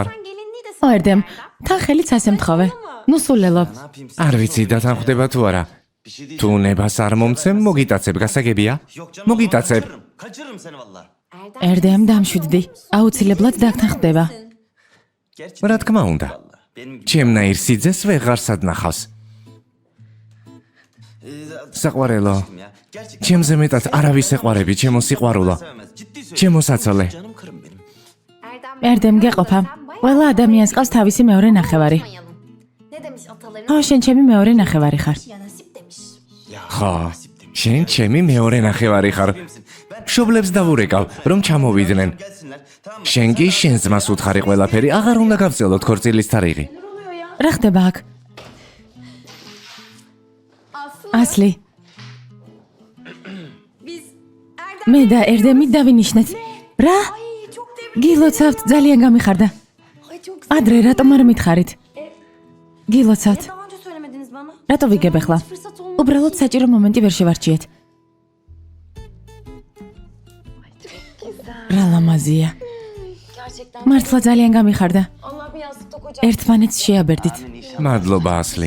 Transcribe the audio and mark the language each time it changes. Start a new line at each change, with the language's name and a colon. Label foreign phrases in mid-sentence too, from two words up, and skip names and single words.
Georgian: ო ერდემ, თან ხელიც ასე მთხოვე. ნუ სულელო.
Turkish: Ne yapayım?
Georgian: არ ვიცი დათანხმდება თუ არა.
Turkish: Bir şey değil.
Georgian: თუ ნებას არ მომცემ, მოგიტაცებ, გასაგებია?
Turkish: Yok canım.
Georgian: მოგიტაცებ.
Turkish: Kaçırırım. Kaçırırım seni valla.
Georgian: ერდემ დამშვიდდი. აუცილებლად დაგთანხმდება.
Turkish: Gerçekten.
Georgian: რა თქმა უნდა.
Turkish: Valla. Benim gibi.
Georgian: ჩემნაირ სიძეს ვეღარ სადნახავს. საყვარელო,
Turkish: Ya. Gerçekten.
Georgian: ჩემზე მეტად არავის ეყვარები, ჩემო სიყვარულო.
Turkish: Sevemez. Ciddi söylüyorum.
Georgian: ჩემო საცოლე.
Turkish: Canım kırım benim.
Georgian: ერდემ გეყოფა. ყველა ადამიანს ყავს თავისი მეორე ნახევარი.
Turkish: Ne demiş atalarım?
Georgian: ხო, შენ ჩემი მეორე ნახევარი ხარ.
Turkish: Ya nasip demiş. Ya.
Georgian: ხო,
Turkish: nasip demiş.
Georgian: შენ ჩემი მეორე ნახევარი ხარ.
Turkish: Ben
Georgian: მშობლებს დავურეკავ, რომ ჩამოვიდნენ.
Turkish: gelsinler. Tamam mı?
Georgian: შენ კი შენს ძმას უთხარი ყველაფერი, აღარ უნდა გავწელოთ ქორწილის თარიღი. რა ხდება აქ? ასლი. მე და ერდემი დავინიშნეთ. რა? გილოცავთ, ძალიან გამიხარდა.
Turkish: Ay çok
Georgian: ადრე რატომ არ მითხარით? გილოცავთ.
Turkish: Daha önce söylemediniz bana.
Georgian: რატო ვიგებ ახლა?
Turkish: Fırsat olmadı.
Georgian: უბრალოდ საჭირო მომენტი ვერ შევარჩიეთ. რა ლამაზია.
Turkish: Gerçekten.
Georgian: მართლა ძალიან გამიხარდა.
Turkish: Allah bir yastıkta koca.
Georgian: ერთმანეთს შეაბერდით. მადლობა ასლი.